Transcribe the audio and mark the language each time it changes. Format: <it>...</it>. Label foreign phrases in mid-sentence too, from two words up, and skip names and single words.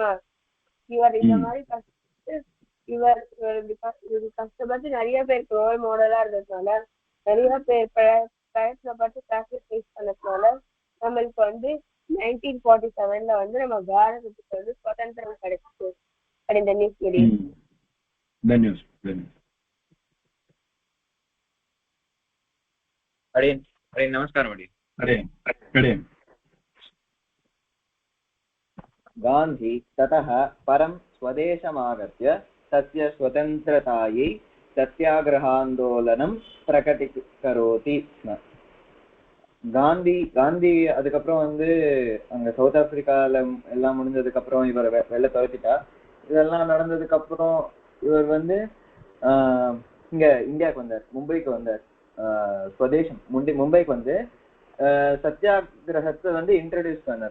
<ta>இவர் இந்த மாதிரி கஷ்டப்பட்டு இவர் கஷ்டப்பட்டு நிறைய பேருக்கு ரோல் மாடலா இருந்ததுனால, நிறைய பேர் பிரயத்னப்பட்டு சாக்ரிஃபைஸ் பண்ணதுனால நம்மளுக்கு வந்து 1947 வந்து நம்ம பாரதத்துக்கு வந்து சுதந்திரம் கிடைச்சிச்சு. இந்த நியூஸ் நமஸ்காரம் அடி.</ta> <sa>गान्धी ततः परं स्वदेशमागत्य तस्य स्वतन्त्रतायै सत्याग्रहान्दोलनं प्रकटीकरोति स्म.</sa> <ta>காந்தி அதுக்கப்புறம் வந்து அங்க சவுத் ஆப்பிரிக்கால எல்லாம் முடிஞ்சதுக்கு அப்புறம் இவர் வெளில துரத்திட்டா. இதெல்லாம் நடந்ததுக்கு அப்புறம் இவர் வந்து இங்க இந்தியாவுக்கு வந்தார், மும்பைக்கு வந்தார். ஸ்வதேசம் மும்பைக்கு வந்து சத்தியாகிரகத்தை வந்து இன்ட்ரோடியூஸ் பண்ணார்.</ta>